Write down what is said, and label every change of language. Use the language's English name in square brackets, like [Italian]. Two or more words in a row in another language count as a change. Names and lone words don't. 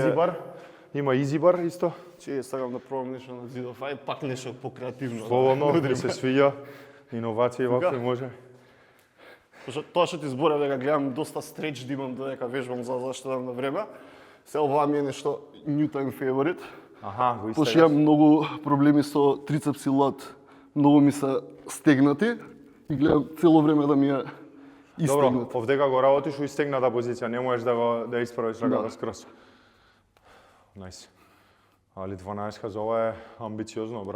[English] easy bar. [Macedonian] Има [English] easy bar [Macedonian] исто. Чие сакам да пробам нешто на зидов. Ај пак нешто покреативно. Слободно, ми се свиѓа. Иновации вакви може. Пошто тоа што ти зборев дека гледам доста стреч да имам додека вежбам за заштедам на време. Се ова ми е нешто [English] new time favorite. [Macedonian] Аха, го Пошто истегаш. имам многу проблеми со трицепс и лат. Многу ми се стегнати и гледам цело време да ми е Добро, истегнат. овдека го работиш у истегната позиција, не можеш да исправиш раката скрос. Најс. Али 12 за ова е амбициозно, браво.